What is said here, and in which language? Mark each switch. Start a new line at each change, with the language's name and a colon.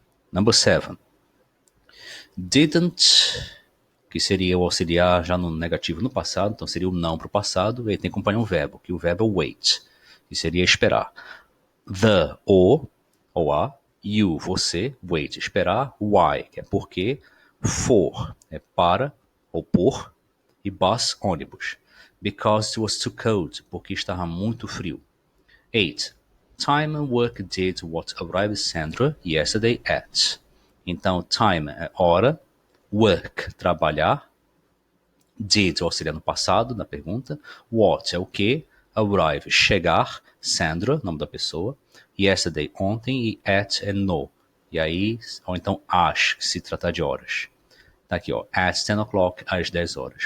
Portuguese: Number 7, didn't, que seria o auxiliar já no negativo no passado, então seria o não para o passado, e aí tem que acompanhar um verbo, que o verbo é wait, que seria esperar. The, ou a, you, você, wait, esperar, why, que é porque, for, é para, ou por, e bus, ônibus.
English: Because it was too cold,
Portuguese: porque estava muito frio.
English: 8. Time and work did what arrived Sandra yesterday at.
Portuguese: Então, time é hora, work, trabalhar, did, auxiliar no passado, na pergunta, what é o que, arrive, chegar, Sandra, nome da pessoa, yesterday, ontem, e at é no. E aí, ou então às, se tratar de horas. Tá aqui, ó,
English: at 10 o'clock,
Portuguese: às 10 horas.